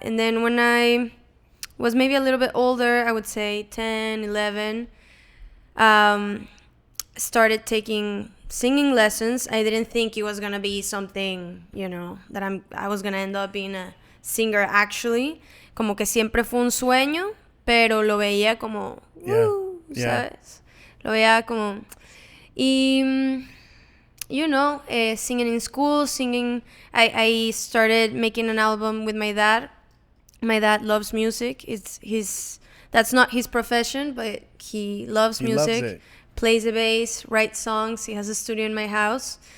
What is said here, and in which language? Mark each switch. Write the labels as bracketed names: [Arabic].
[English] And then when I was maybe a little bit older, I would say 10, 11, started taking singing lessons. I didn't think it was going to be something, that I was going to end up being a singer actually. [Spanish] Como que siempre fue un sueño, pero lo veía como, ¿sabes? Lo veía como... [English] Y, singing in school, I started making an album with my dad. My dad loves music. That's not his profession, but he loves music. Loves it. Plays the bass, writes songs. He has a studio in my house.